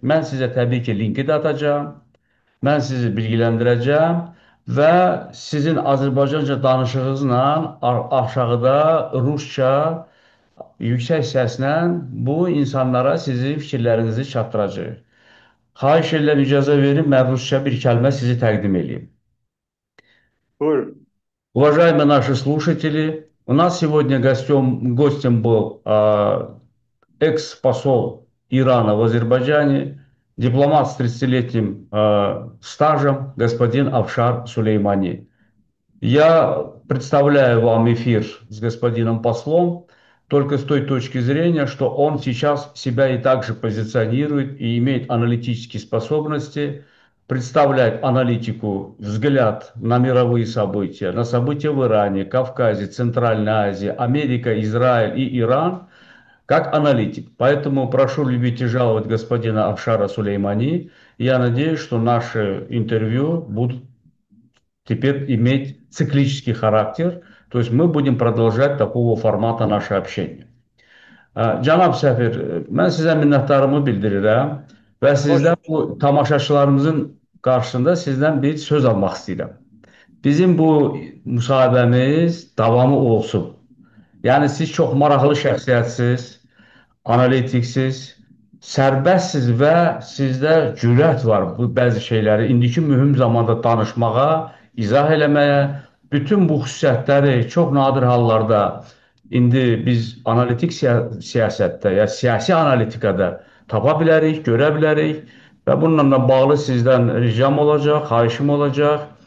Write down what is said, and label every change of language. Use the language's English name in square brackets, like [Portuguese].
[Azerbaijani] Mən sizə təbii ki, linki də atacağım. Mən sizi bilgiləndirəcəm və sizin Azərbaycanca danışığınızla aşağıda rusca yüksək səslə bu insanlara sizin fikirlərinizi çatdıracaq. Xahiş edirəm, icazə verin, mən rusca bir kəlmə sizi təqdim edeyim. Buyurun. [Russian] Уважаемые наши слушатели, у нас сегодня гостем был экс-посол Ирана в Азербайджане, дипломат с 30-летним стажем, господин Афшар Сулеймани. Я представляю вам эфир с господином послом только с той точки зрения, что он сейчас себя и также позиционирует и имеет аналитические способности, представляет аналитику, взгляд на мировые события, на события в Иране, Кавказе, Центральной Азии, Америка, Израиль и Иран, как аналитик. Поэтому прошу любить и жаловать господина Афшара Сулеймани. Я надеюсь, что наши интервью будут теперь иметь циклический характер, то есть мы будем продолжать такого формата наше общение. [Azerbaijani] Cənab səfir, mən sizə minnətdarımı bildirirəm və Hoş sizdən bu tamaşaçılarımızın qarşısında sizdən bir söz almaq istəyirəm. Bizim bu müsahibəmiz davamı olsun. Yəni siz çox maraqlı şəxsiyyətsiniz, analitiksiz, sərbəstsiz və sizdə cürət var bu bəzi şeyləri indiki mühüm zamanda danışmağa, izah eləməyə. Bütün bu xüsusiyyətləri çox nadir hallarda indi biz analitik siyasətdə ya siyasi analitikada tapa bilərik, görə bilərik və bununla da bağlı sizdən ricam olacaq, xahişim olacaq.